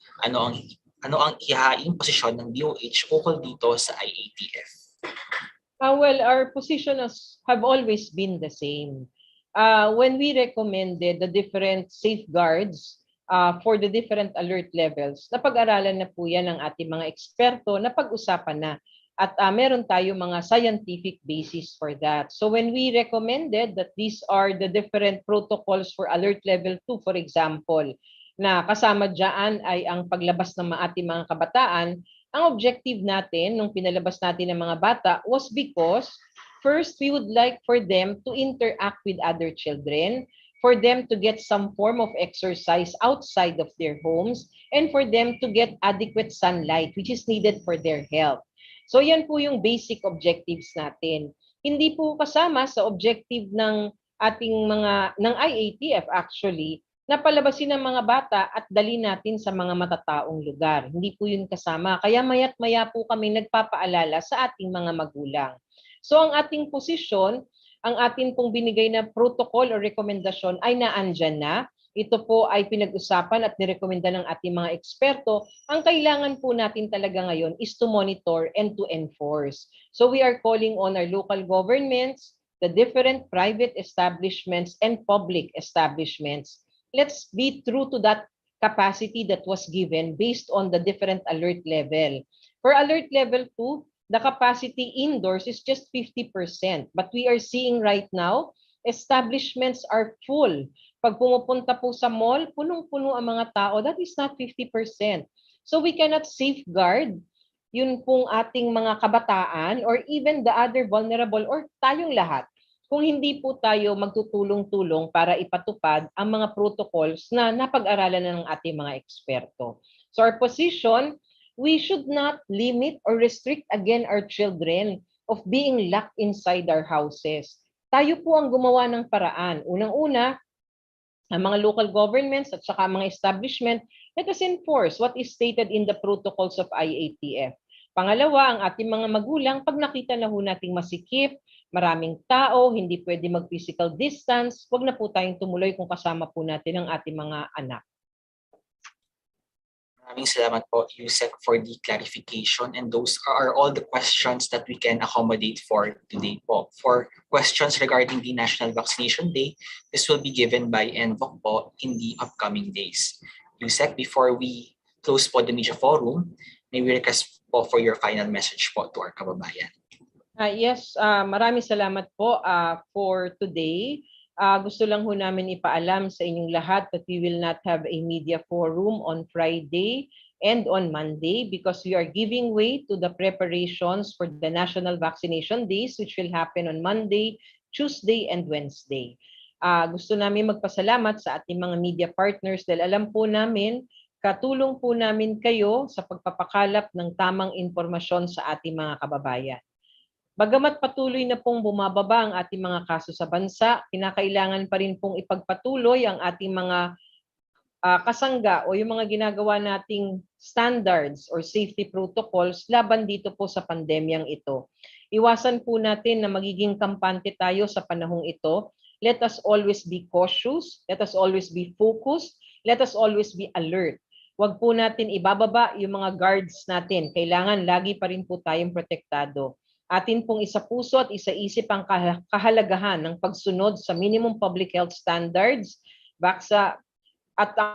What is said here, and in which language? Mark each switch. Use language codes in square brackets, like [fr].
[tl] Ano ang ihahaing posisyon ng DOH ukol dito sa IATF? [en] Well, our position have always been the same. When we recommended the different safeguards for the different alert levels, [tl] napag-aralan na po yan ng ating mga eksperto, napag-usapan na. At meron tayo mga [en] scientific basis for that. So when we recommended that these are the different protocols for alert level 2, for example, [tl] na kasama dyan ay ang paglabas ng ating mga kabataan, ang objective natin nung pinalabas natin ng mga bata [en] was because first, we would like for them to interact with other children, for them to get some form of exercise outside of their homes, and for them to get adequate sunlight, which is needed for their health. [tl] So yan po yung basic objectives natin. Hindi po kasama sa objective ng ating ng IATF actually, na palabasin ng mga bata at dali natin sa mga matataong lugar. Hindi po yun kasama. Kaya maya't maya po kami nagpapaalala sa ating mga magulang. So ang ating posisyon, ang atin pong binigay na protocol o rekomendasyon ay naandyan na. Ito po ay pinag-usapan at nirekomenda ng ating mga eksperto. Ang kailangan po natin talaga ngayon [en] is to monitor and to enforce. So we are calling on our local governments, the different private establishments and public establishments. Let's be true to that capacity that was given based on the different alert level. For alert level 2, the capacity indoors is just 50%. But we are seeing right now, establishments are full. [tl] Pag pumupunta po sa mall, punong-puno ang mga tao. [en] That is not 50%. So we cannot safeguard [tl] yun pong ating mga kabataan or even the other vulnerable or tayong lahat kung hindi po tayo magtutulong-tulong para ipatupad ang mga protocols na napag-aralan na ng ating mga eksperto. [en] So our position, we should not limit or restrict again our children of being locked inside our houses. [tl] Tayo po ang gumawa ng paraan. Unang-una, ang mga local governments at saka mga establishment, [en] let us enforce what is stated in the protocols of IATF. [tl] Pangalawa, ang ating mga magulang, pag nakita na ho nating masikip, maraming tao, hindi pwede mag-physical distance, wag na po tayong tumuloy kung kasama po natin ang ating mga anak. [en] Maraming salamat po, Yusek, for the clarification, and those are all the questions that we can accommodate for today po. For questions regarding the National Vaccination Day, this will be given by NVOC po in the upcoming days. Yusek, before we close po the media forum, may we request po for your final message po to our kababayan. [tl] Yes, maraming salamat po [en] for today. [tl] Gusto lang ho namin ipaalam sa inyong lahat [en] that we will not have a media forum on Friday and on Monday because we are giving way to the preparations for the National Vaccination Days which will happen on Monday, Tuesday, and Wednesday. [tl] Gusto namin magpasalamat sa ating mga media partners dahil alam po namin katulong po namin kayo sa pagpapakalap ng tamang impormasyon sa ating mga kababayan. Bagamat patuloy na pong bumababa ang ating mga kaso sa bansa, kinakailangan pa rin pong ipagpatuloy ang ating mga kasangga o yung mga ginagawa nating [en] standards or safety protocols [tl] laban dito po sa pandemyang ito. Iwasan po natin na magiging kampante tayo sa panahong ito. [en] Let us always be cautious, let us always be focused, let us always be alert. [tl] Huwag po natin ibababa yung mga guards natin. Kailangan lagi pa rin po tayong protektado. Atin pong isapuso at isaisip ang kahalagahan ng pagsunod sa minimum public health standards, baksa at